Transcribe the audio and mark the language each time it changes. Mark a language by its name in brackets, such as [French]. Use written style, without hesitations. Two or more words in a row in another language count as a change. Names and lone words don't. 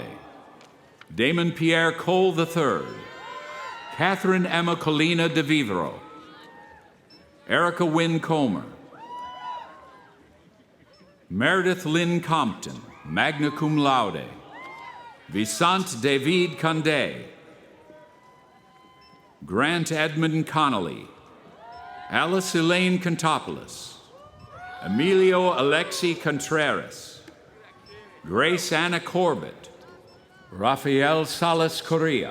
[English] Damon Pierre Cole III. Catherine Emma Colina De Vivero. Erica Wynn Comer. Meredith Lynn Compton, [Latin] magna cum laude. [English] Visant David Condé. Grant Edmund Connolly. Alice Elaine Contopoulos. Emilio Alexi Contreras. Grace Anna Corbett. Rafael Salas Correa.